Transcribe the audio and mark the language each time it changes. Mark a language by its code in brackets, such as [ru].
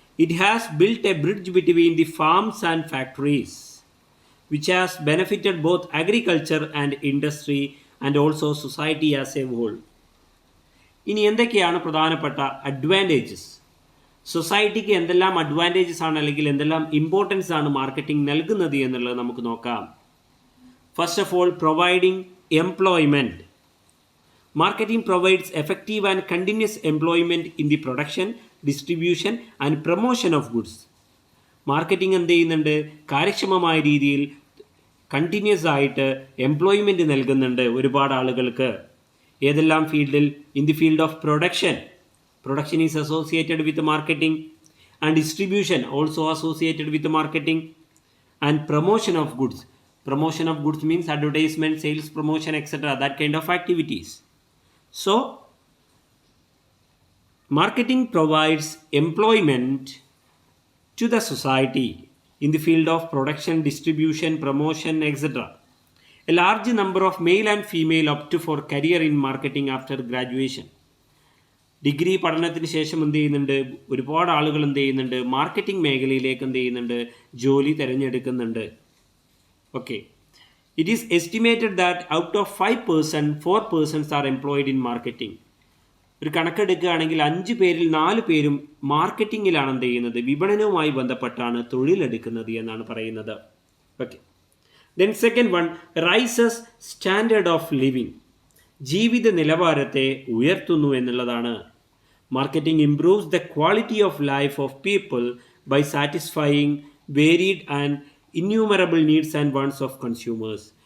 [en] It has built a bridge between the farms and factories which has benefited both agriculture and industry and also society as a whole. [ml] ഇനി എന്തൊക്കെയാണ് പ്രധാനപ്പെട്ട advantages? സൊസൈറ്റിക്ക് എന്തെല്ലാം advantages ആണ്, അല്ലെങ്കിൽ എന്തെല്ലാം importance ആണ് മാർക്കറ്റിംഗ് നൽകുന്നത് എന്നുള്ളത് നമുക്ക് നോക്കാം. [en] First of all, providing employment. Marketing provides effective and continuous employment in the production, distribution and promotion of goods. [ml] Marketing എന്ത് ചെയ്യുന്നുണ്ട്, കാര്യക്ഷമമായ രീതിയിൽ കണ്ടിന്യൂസ് ആയിട്ട് എംപ്ലോയ്മെൻറ്റ് നൽകുന്നുണ്ട് ഒരുപാട് ആളുകൾക്ക്. ഏതെല്ലാം ഫീൽഡിൽ? [en] In the field of production. Production is associated with marketing, and distribution also associated with marketing, and promotion of goods. Promotion of goods means advertisement, sales promotion etcetera, that kind of activities. So, marketing provides employment to the society in the field of production, distribution, promotion, etc. A large number of male and female opt for career in marketing after graduation. [ml] Degree പഠനത്തിന് ശേഷം എന്ത് ചെയ്യുന്നുണ്ട്, ഒരുപാട് ആളുകൾ എന്ത് ചെയ്യുന്നുണ്ട്, marketing മേഖലയിലേക്ക് എന്ത് ചെയ്യുന്നുണ്ട്, ജോലി തിരഞ്ഞെടുക്കുന്നുണ്ട്. [en] Okay, it is estimated that out of 5%, 4 persons are employed in marketing. [ml] ഒരു കണക്കെടുക്കുകയാണെങ്കിൽ 5 പേരിൽ 4 പേരും മാർക്കറ്റിങ്ങിലാണ് എന്ത് ചെയ്യുന്നത്, വിപണനവുമായി ബന്ധപ്പെട്ടാണ് തൊഴിലെടുക്കുന്നത് എന്നാണ് പറയുന്നത്. [en] Okay, then second one, rises standard of living. [ml] ജീവിത നിലവാരത്തെ ഉയർത്തുന്നു എന്നുള്ളതാണ്. [en] Marketing improves the quality of life of people by satisfying varied and innumerable needs and wants of consumers.